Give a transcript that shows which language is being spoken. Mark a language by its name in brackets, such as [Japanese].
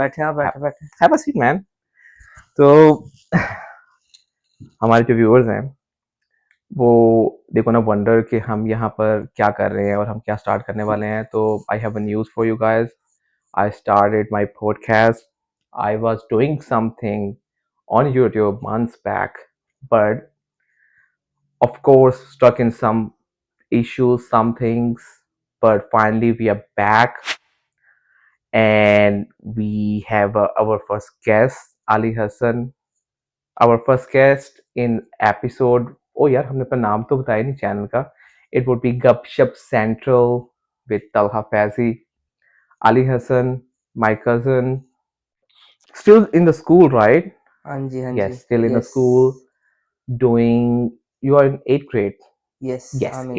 [Hindi] बैठे हैं आप, बैठे [English] Have a seat ma'am. [Hindi] तो हमारे जो व्यूअर्स हैं वो देखो ना वंडर कि हम यहाँ पर क्या कर रहे हैं और हम क्या स्टार्ट करने वाले हैं। [English] तो I have a news for you guys. I started my podcast. I was doing something on YouTube months back, but of course stuck in some issues, some things. But finally we are back and we have our first guest, Ali Hassan, our first guest in episode. [Hindi] Oh यार हमने अपना नाम तो बताया नहीं channel का. [English] It would be GupShup Central with Talha Faizi. Ali Hassan, my cousin, still in the school, right? [Hindi] हाँ जी [English] Yes, still in the yes school, doing. You are in eighth grade. Yes Yes, I mean